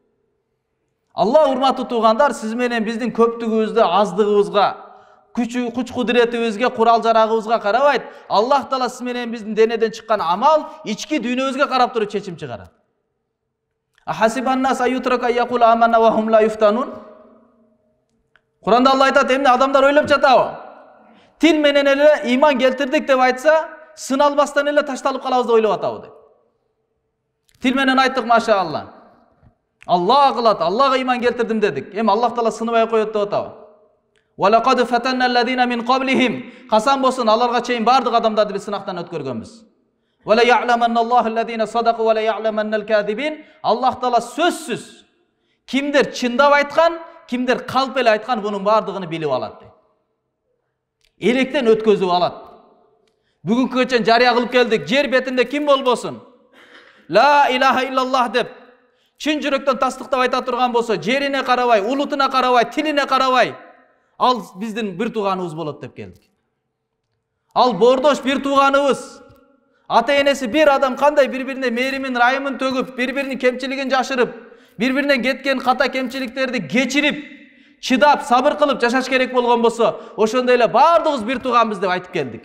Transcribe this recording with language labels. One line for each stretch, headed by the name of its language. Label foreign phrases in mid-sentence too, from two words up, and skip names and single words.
Kyrgyz: Алла урматтуу туугандар, сиз менен биздин көптүгүбүздө, аздыгыбызга, күч кудуретибизге, курал жарагыбызга карабайт. Аллах Таала сиз менен биздин денеден чыккан амал ички дүйнөбүзгө карап туруп чечим чыгарат.
Arabic: أحسب الناس أن يتركوا أن يقولوا آمنا وهم لا يفتنون.
Kyrgyz: Куранда Алла айтат, эмне адамдар ойлоп жатабы? Тил менен эле иман келтирдик деп айтса, сыналбастан эле ташталып калабыз деп ойлоп атабы деп. Тил менен айттык, машаалла. Алла кылат, Аллага иман келтирдим дедик. Эми Аллах Таала сыныбай коет деп атабы.
Arabic: ولقد فتنا الذين من قبلهم.
Kyrgyz: Касан болсун, аларга чейин бардык адамдарды биз сынактан өткөргөнбүз.
Arabic: وليعلمن الله الذين صدقوا وليعلمن الكاذبين.
Kyrgyz: Аллах Таала сөзсүз кимдер чындап айткан, кимдер калп эле айткан, бунун бардыгын билип алат дейт. Электен өткөзүп алат. Бүгүнкүгө чейин жарыя кылып келдик. Жер бетинде ким болбосун,
Arabic: لا إله إلا الله
Kyrgyz: деп чын жүрөктөн тастыктап айта турган болсо, жерине карабай, улутуна карабай, тилине карабай, ал биздин бир тууганыбыз болот деп келдик. Ал бордош бир тууганыбыз. Ата энеси бир адам кандай бири-бирине мээримин, райымын төгүп, бири-биринин кемчилигин жашырып, бири-биринен кеткен ката кемчиликтерди кечирип, чыдап, сабыр кылып жашаш керек болгон болсо, ошондой эле бардыгыбыз бир тууганбыз деп айтып келдик.